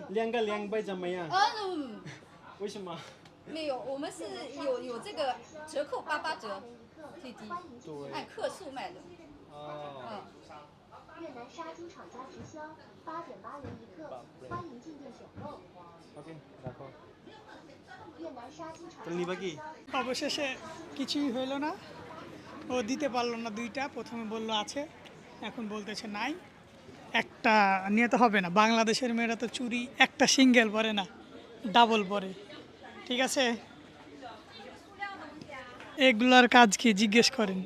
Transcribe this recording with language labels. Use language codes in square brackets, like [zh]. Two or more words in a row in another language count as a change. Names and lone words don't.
[zh] 两个200怎么样嗯，为什么没有，我们是有这个折扣88折，最低，对按克数卖的。哦越南沙金厂家直销8.8元一个，欢迎进店选购。 [bn] ওকে রাখো [zh] 越南沙金厂 [bn] তাহলে নিবা কি অবশেষে কিছুই হইল না, ও দিতে পারলো না দুইটা, প্রথমে বললো আছে, এখন বলতেছে নাই। একটা নিয়ে তো হবে না, বাংলাদেশের মেয়েরা তো চুরি একটা সিঙ্গেল পরে না, ডাবল পরে। ঠিক আছে, এগুলার কাজ কি জিজ্ঞেস করেন।